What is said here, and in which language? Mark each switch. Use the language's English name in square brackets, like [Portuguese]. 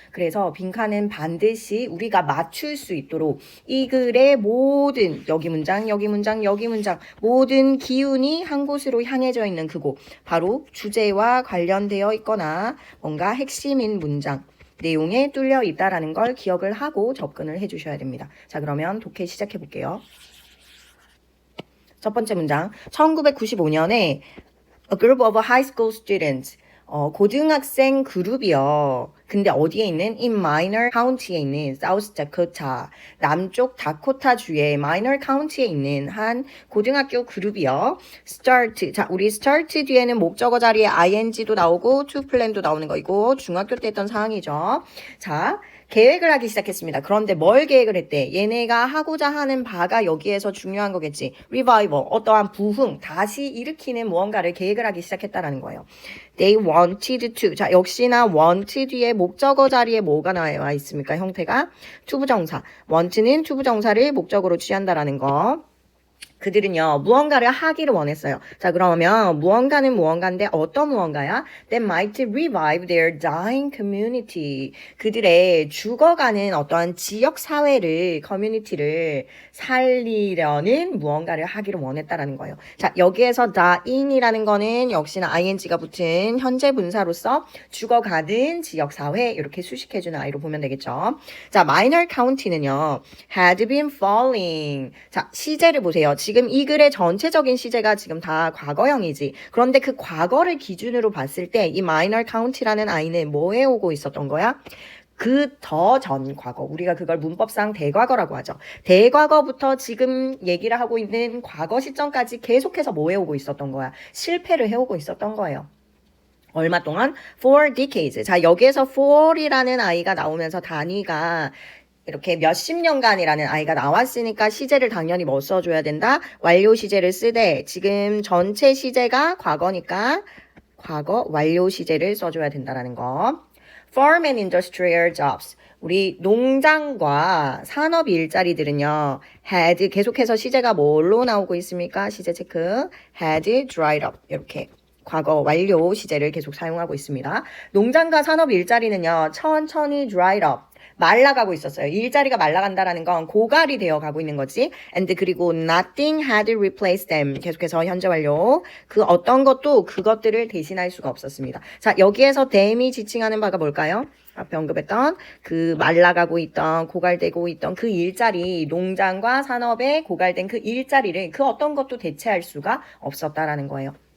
[Korean] 그래서 빈칸은 반드시 우리가 맞출 수 있도록 이 글의 모든 여기 문장, 여기 문장, 여기 문장 모든 기운이 한 곳으로 향해져 있는 그곳. 바로 주제와 관련되어 있거나 뭔가 핵심인 문장. 내용에 뚫려 있다라는 걸 기억을 하고 접근을 해주셔야 됩니다. 자, 그러면 독해 시작해 볼게요. 첫 번째 문장. 1995년에 [English] A group of high school students. [Korean] 고등학생 그룹이요. 근데 어디에 있는? [English] In Minor County에 있는 South Dakota. [Korean] 남쪽 다코타 주의 Minor County에 있는 한 고등학교 그룹이요. [English] Start. [Korean] 자, 우리 start 뒤에는 목적어 자리에 ing도 나오고 to plan도 나오는 거이고 중학교 때 했던 사항이죠. 자, 계획을 하기 시작했습니다. 그런데 뭘 계획을 했대? 얘네가 하고자 하는 바가 여기에서 중요한 거겠지. Revival, 어떠한 부흥, 다시 일으키는 무언가를 계획을 하기 시작했다라는 거예요. [English] They wanted to. [Korean] 자, 역시나 want 뒤에 목적어 자리에 뭐가 나와 있습니까? 형태가 투부정사. want는 투부정사를 목적으로 취한다라는 거. 그들은요, 무언가를 하기를 원했어요. 자, 그러면 무언가는 무언가인데 어떤 무언가야? [English] That might revive their dying community. [Korean] 그들의 죽어가는 어떠한 지역 사회를, 커뮤니티를 살리려는 무언가를 하기를 원했다라는 거예요. 자, 여기에서 dying이라는 거는 역시나 ing가 붙은 현재 분사로서 죽어가는 지역 사회 이렇게 수식해주는 아이로 보면 되겠죠. [English] 자, minor county는요, had been falling. [Korean] 자, 시제를 보세요. 지금 이 글의 전체적인 시제가 지금 다 과거형이지. 그런데 그 과거를 기준으로 봤을 때 이 minor county라는 아이는 뭐에 오고 있었던 거야? 그 더 전 과거. 우리가 그걸 문법상 대과거라고 하죠. 대과거부터 지금 얘기를 하고 있는 과거 시점까지 계속해서 뭐해 오고 있었던 거야? 실패를 해오고 있었던 거예요. 얼마 동안? [English] For decades. [Korean] 자, 여기에서 for이라는 아이가 나오면서 단위가 이렇게 몇십 년간이라는 아이가 나왔으니까 시제를 당연히 뭐 써줘야 된다? 완료 시제를 쓰되 지금 전체 시제가 과거니까 과거 완료 시제를 써줘야 된다라는 거. [English] Farm and industrial jobs. [Korean] 우리 농장과 산업 일자리들은요. had 계속해서 시제가 뭘로 나오고 있습니까? 시제 체크. [English] had dried up. [Korean] 이렇게. 과거 완료 시제를 계속 사용하고 있습니다. 농장과 산업 일자리는요. 천천히 [English] dried up. [Korean] 말라가고 있었어요. 일자리가 말라간다라는 건 고갈이 되어 가고 있는 거지. [English] And [Korean] 그리고 [English] nothing had replaced them. [Korean] 계속해서 현재 완료. 그 어떤 것도 그것들을 대신할 수가 없었습니다. 자, 여기에서 them이 지칭하는 바가 뭘까요? 앞에 언급했던 그 말라가고 있던 고갈되고 있던 그 일자리, 농장과 산업에 고갈된 그 일자리를 그 어떤 것도 대체할 수가 없었다라는 거예요.